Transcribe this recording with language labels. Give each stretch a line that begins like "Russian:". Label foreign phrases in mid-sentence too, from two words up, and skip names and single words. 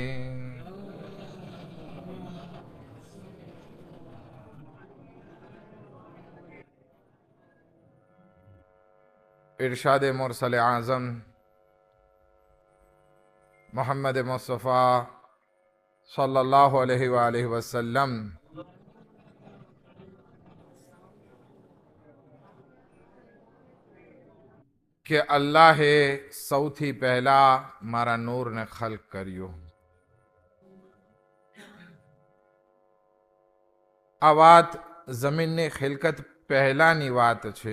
Urdu: ارشاد مرسل اعظم محمد مصطفیٰ صلی اللہ علیہ وسلم
Gujarati: કે અલ્લાહે સૌથી પહેલા મારા નૂરને ખલ્ક કર્યો. આ વાત જમીનની ખિલકત પહેલાની વાત છે.